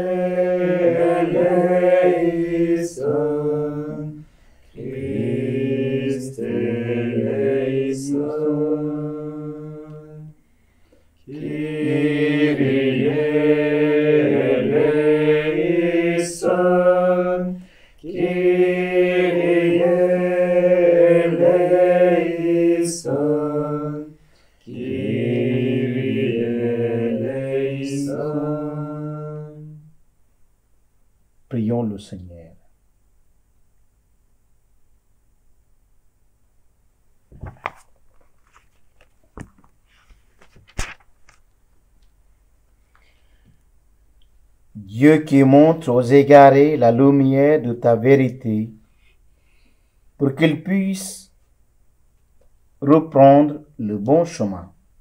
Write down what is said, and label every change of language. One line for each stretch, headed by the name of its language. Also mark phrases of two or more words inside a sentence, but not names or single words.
Latin: eleison, Christe eleison, Kyrie eleison, Kyrie eleison, Kyrie eleison.
French: Prions le Seigneur. Dieu qui montre aux égarés la lumière de ta vérité, pour qu'ils puissent reprendre le bon chemin.